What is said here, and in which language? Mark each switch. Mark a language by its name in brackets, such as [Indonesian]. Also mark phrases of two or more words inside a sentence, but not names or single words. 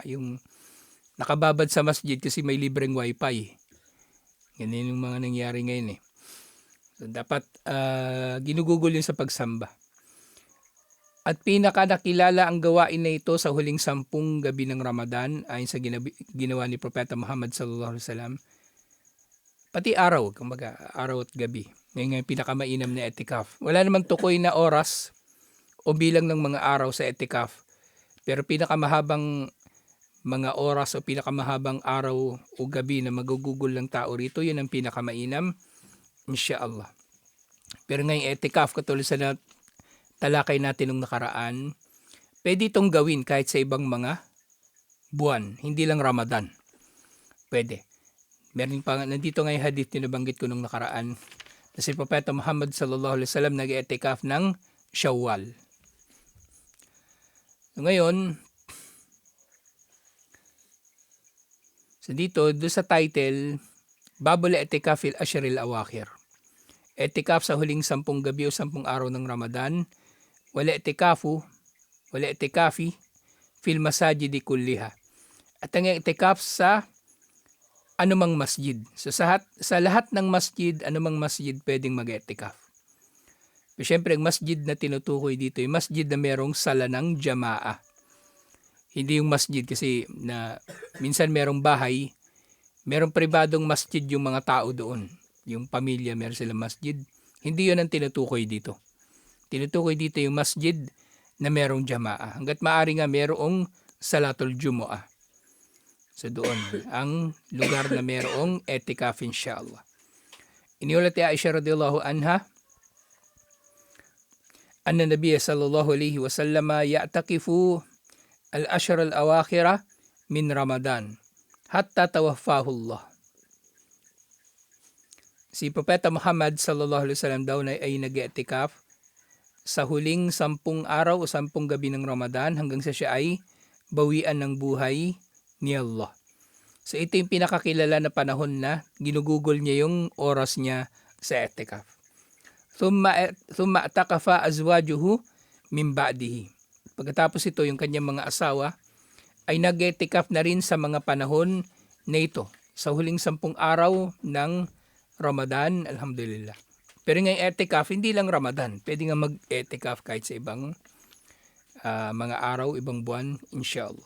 [Filipino] Yung nakababad sa masjid kasi may libreng wifi. Ganyan yung mga nangyari ngayon eh. So, dapat ginugugol yun sa pagsamba. At pinaka nakilala ang gawain na ito sa huling 10 gabi ng Ramadan ayon sa ginawa ni Propeta Muhammad [Arabic] صلى الله عليه وسلم. [Filipino] Pati araw, kumbaga araw at gabi. Ngayon yung pinakamainam na i'tikaf. Wala namang tukoy na oras o bilang ng mga araw sa i'tikaf. Pero pinakamahabang mga oras o pinakamahabang araw o gabi na magugugol ng tao rito, yun ang pinakamainam, insyaAllah. Pero ngayong i'tikaf, katulad sa talakay natin nung nakaraan, pwede itong gawin kahit sa ibang mga buwan, hindi lang Ramadan. Pwede. Meron pa, nandito nga yung hadith na nabanggit ko nung nakaraan, na si Propeta Muhammad [Arabic] صلى الله عليه وسلم [Filipino] nag-i'tikaf ng Shawwal. So ngayon, so dito, doon sa title, [Arabic] باب الاعتكاف في العشر الأواخر. [Filipino] I'tikaf sa huling 10 gabi o 10 araw ng Ramadan. [Arabic] والاعتكاف في المساجد كلها. [Filipino] At ang i'tikaf sa anumang masjid. So sa lahat ng masjid, anumang masjid pwedeng mag-i'tikaf. Pero syempre, ang masjid na tinutukoy dito, yung masjid na merong sala ng jamaa. Hindi yung masjid kasi na minsan merong bahay, merong pribadong masjid yung mga tao doon. Yung pamilya, meron silang masjid. Hindi yun ang tinutukoy dito. Tinutukoy dito yung masjid na merong jamaa. Hanggat maaari nga merong [Arabic] صلاة الجمعة. [Filipino] So doon, ang lugar na merong i'tikaf insyaAllah. Iniulat ni [Arabic] عائشة رضي الله عنها أن النبي صلى الله عليه وسلم يعتكف العشر الأواخر من رمضان حتى توفاه الله. [Filipino] Si Propeta Muhammad [Arabic] صلى الله عليه وسلم [Filipino] daw ay nag-i'tikaf sa huling 10 araw o 10 gabi ng Ramadan hanggang sa siya ay bawian ng buhay ni Allah. So ito yung pinakakilala na panahon na ginugugol niya yung oras niya sa i'tikaf. [Arabic] ثم اعتكف أزواجه من بعده. [Filipino] Pagkatapos ito, yung kanyang mga asawa ay nag-i'tikaf na rin sa mga panahon na ito. Sa huling 10 araw ng Ramadan, alhamdulillah. Pero ngayong i'tikaf, hindi lang Ramadan. Pwede nga mag-i'tikaf kahit sa ibang mga araw, ibang buwan, insyaAllah.